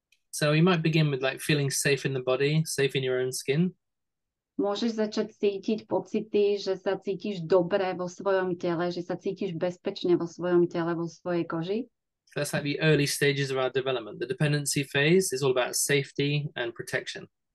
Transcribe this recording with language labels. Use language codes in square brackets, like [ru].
[en] So you might begin with like feeling safe in the body, safe in your own skin. [sk] Môžeš začať cítiť pocity, že sa cítiš dobre vo svojom tele, že sa cítiš bezpečne vo svojom tele, vo svojej koži. [en] That's like the early stages of our development. The dependency phase is all about safety and protection.